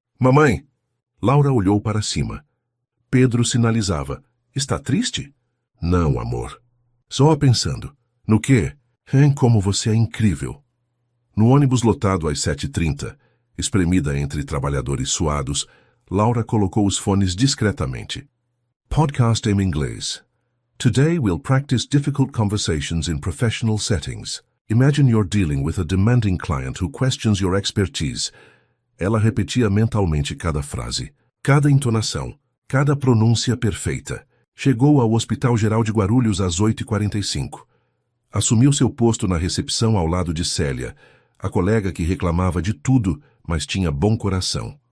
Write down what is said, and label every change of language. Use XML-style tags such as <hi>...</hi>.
<pt>Mamãe! Laura olhou para cima. Pedro sinalizava. Está triste? Não, amor. Só pensando. No quê? Como você é incrível. No ônibus lotado às 7h30, espremida entre trabalhadores suados, Laura colocou os fones discretamente. Podcast em inglês.</pt> <en>Today we'll practice difficult conversations in professional settings. Imagine you're dealing with a demanding client who questions your expertise.</en> <pt>Ela repetia mentalmente cada frase, cada entonação, cada pronúncia perfeita. Chegou ao Hospital Geral de Guarulhos às 8h45. Assumiu seu posto na recepção ao lado de Célia, a colega que reclamava de tudo, mas tinha bom coração.</pt>